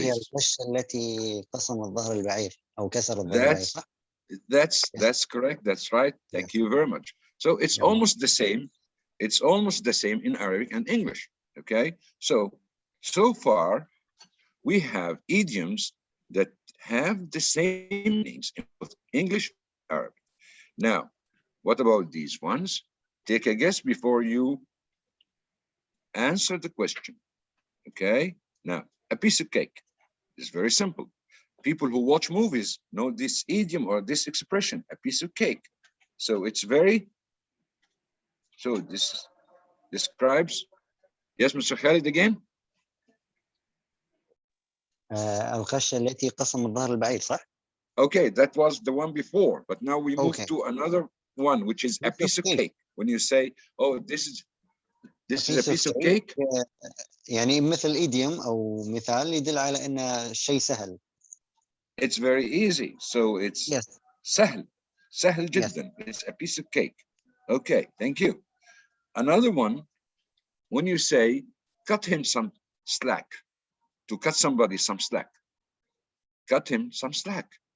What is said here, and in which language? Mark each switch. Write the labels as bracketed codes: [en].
[ar] هي القشة التي قصمت ظهر البعير أو كسرت ظهر البعير. [en] That's correct. That's right. Thank you very much. So it's almost the same. It's almost the same in Arabic and English. Okay. So far, we have idioms that have the same meanings in both English and Arabic. Now, what about these ones? Take a guess before you answer the question. Okay. Now, a piece of cake is very simple. People who watch movies know this idiom or this expression, a piece of cake. So it's very, so this describes, yes, Mr. Khalid again? [ar] القشة التي قصمت ظهر البعير, صح? [en] Okay, that was the one before, but now we move to another one, which is a piece of cake. When you say, oh, this is a piece of cake. [ar] يعني مثل idiom أو مثال يدل على إنه شيء سهل. [en] It's very easy. So it's [ar] سهل جدا. [en] It's a piece of cake. Okay, thank you. Another one, when you say, cut him some slack, to cut somebody some slack, cut him some slack.